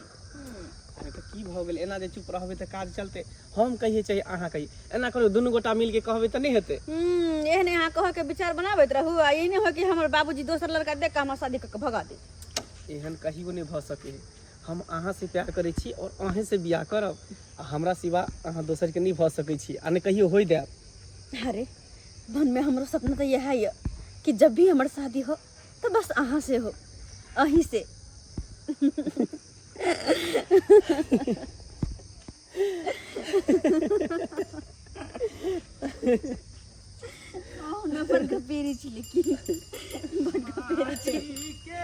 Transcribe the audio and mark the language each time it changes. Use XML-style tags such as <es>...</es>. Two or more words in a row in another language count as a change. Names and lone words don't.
<mai>अरे तो की भ गेल एना जे चुप रहबे त काज चलते हम कहिए चाहिए अहाँ कहिए एना करो दुनू गोटा मिल के कहबे त नहीं हेते। एहने अहाँ कह के विचार बनाबैत रहू आ ई नहीं हो कि हमर बाबूजी दोसर लड़का देख के हमरा शादी क के भगा दे। एहन कहियो नहीं भ सके। हम अहाँ से प्यार करै छी और अहें से बियाह करब आ हमरा सिवा अहाँ दोसर के नहीं भऽ सकै छी आ ने कहियो होई देब। अरे मन में हमरो सपना तो यह है कि जब भी हमार शादी हो तो बस अहाँ से हो, अही से। ना बड़का पेरी छिले की बड़का पेरी छिले</mai>